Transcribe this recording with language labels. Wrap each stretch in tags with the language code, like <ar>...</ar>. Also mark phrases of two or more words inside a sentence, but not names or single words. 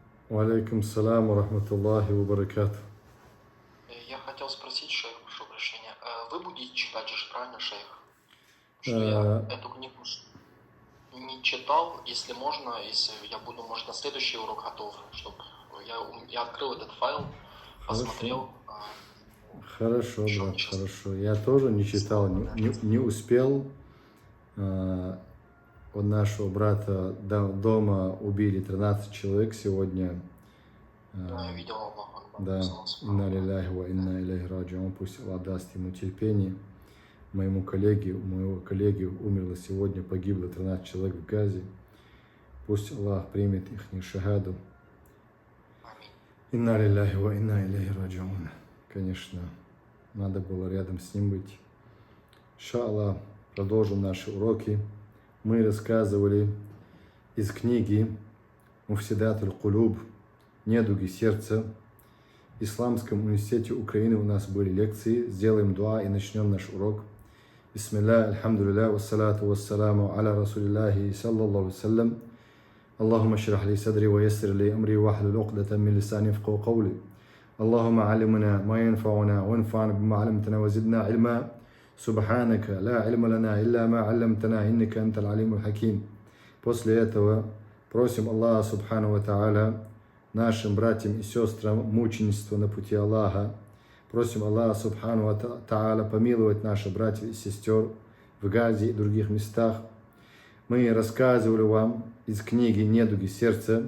<ar>عليكم السلام ورحمة الله وبركاته.</ar> <ru>Я хотел спросить, шейх, прошу прощения, вы будете читать же, правильно, шейх? Что я эту книгу не читал, если можно, если я буду, может, на следующий урок готов, чтобы я открыл этот файл, посмотрел. Хорошо, брат, хорошо. Я тоже не читал, не успел. У нашего брата дома убили 13 человек сегодня. Я видел Аллах. Да,</ru> <ar>إنا لله وإنا إليه راجعون.</ar> <ru>Пусть Аллах даст ему терпение. У моего коллеги умерло сегодня, погибло 13 человек в Газе. Пусть Аллах примет их шахаду.</ru> <ar>إنا لله وإنا إليه راجعون.</ar> <ru>Конечно, надо было рядом с ним быть. Иншаллах, продолжим наши уроки. Мы рассказывали из книги Муфсидат аль-Кулуб, недуги сердца. В Исламском университете Украины у нас были лекции. Сделаем дуа и начнем наш урок.</ru> <ar>بسم الله، الحمد لله، والصلاة والسلام على رسول الله صلى الله وسلم. اللهم اشرح لي صدري ويسر لي أمري واحلل عقدة من لساني يفقهوا قولي. اللهم علمنا ما ينفعنا وانفعنا بما علمتنا وزدنا علما. سبحانك، لا علم لنا، إلا ما علمتنا، إنك أنت العليم الحكيم.</ar> <ru>После этого просим Аллаха</ru> <ar>سبحانه وتعالى</ar> <ru>нашим братьям и сестрам мученичество на пути Аллаха. Просим Аллаха</ru> <ar>سبحانه وتعالى</ar> <ru>помиловать наших братьев и сестер в Газе и других местах. Мы рассказывали вам из книги «Недуги сердца».</ru>